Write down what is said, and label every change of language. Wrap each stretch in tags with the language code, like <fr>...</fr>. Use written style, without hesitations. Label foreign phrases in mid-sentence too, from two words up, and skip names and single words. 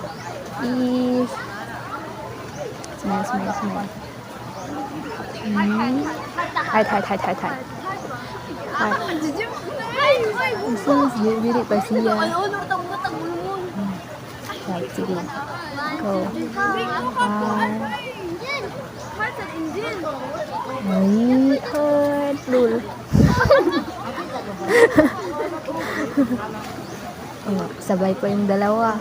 <en>Is smile, smile, smile. Heart. Heart.</en> <ceb>Sus, dili pa siya.</ceb> <en>Right, sige. Go.</en> <ceb>Ay, heart. Lul.</ceb> <tl>Oh, sabay pa yung dalawa.</tl>